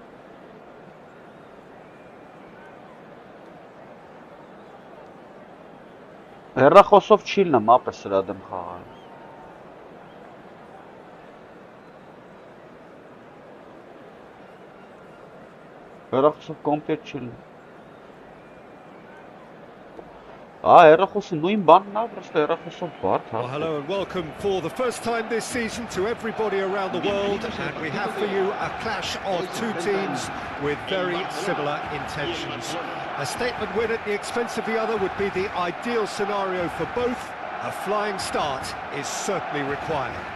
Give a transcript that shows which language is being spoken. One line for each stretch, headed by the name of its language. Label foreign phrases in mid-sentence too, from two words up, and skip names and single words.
Armenian: Հեռախոսով չի լնեմ ապը սրա դեմ խաղալ։ Հեռախոսով կոմպետ չի լնեմ։ Հեռախոսը նույն բանն է, պրոստը հեռախոսով բարդ
English: Well, hello and welcome for the first time this season to everybody around the world, and we have for you a clash of two teams with very similar intentions. A statement win at the expense of the other would be the ideal scenario for both. A flying start is certainly required.